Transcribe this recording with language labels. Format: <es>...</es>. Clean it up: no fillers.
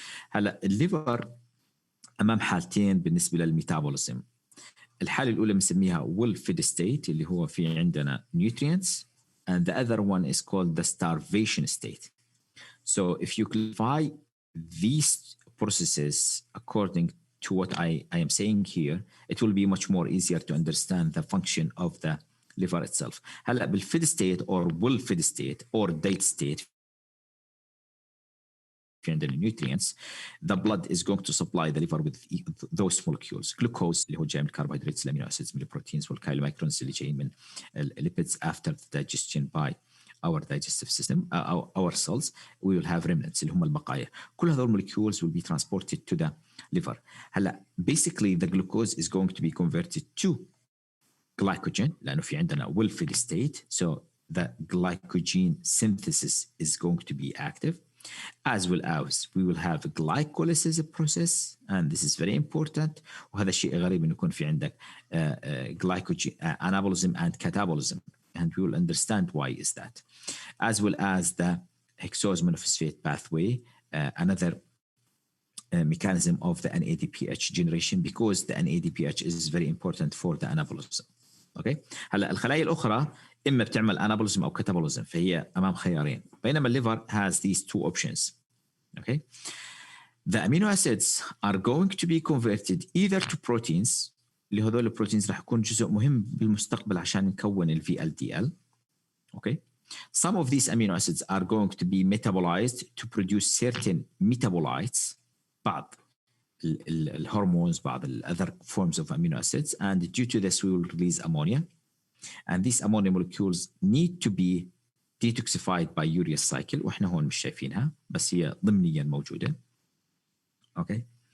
<ar>هلا الليفر امام حالتين بالنسبه للميتابوليزم. الحاله الاولى بنسميها well fed state اللي هو في عندنا nutrients and the other one is called the starvation state.</ar> <en>So if you clarify these processes according to what I am saying here, it will be much more easier to understand the function of the liver itself. هلا بالfed state or well fed state or diet state and the nutrients, the blood is going to supply the liver with those molecules. Glucose اللي هو جاي من الكربوهيدرات الامينو acids من البروتينز والكايلومايكرونز اللي جاي من lipids after the digestion by our digestive system, our cells, we will have remnants اللي هم البقايا. كل هذول molecules will be transported to the liver. هلا basically the glucose is going to be converted to glycogen لأنه في عندنا well fed state, so the glycogen synthesis is going to be active, as well as we will have a glycolysis process, and this is very important. وهذا الشيء غريب إنه يكون في عندك glycogen anabolism and catabolism, and we will understand why is that, as well as the hexose monophosphate pathway, another mechanism of the NADPH generation because the NADPH is very important for the anabolism. Okay.</en> <ar>هلا الخلايا الأخرى إما بتعمل anabolism أو catabolism فهي أمام خيارين بينما الليفر has these two options. Okay.</ar> <en>The amino acids are going to be converted either to proteins اللي هذول البروتينز راح يكون جزء مهم بالمستقبل عشان نكون ال VLDL. Okay. Some of these amino acids are going to be metabolized to produce certain metabolites, بعض الهرمونز, بعض other forms of amino acids, and due to this we will release ammonia, and these ammonia molecules need to be detoxified by urease cycle, واحنا هون مش شايفينها بس هي ضمنيا موجودة. Okay.</en>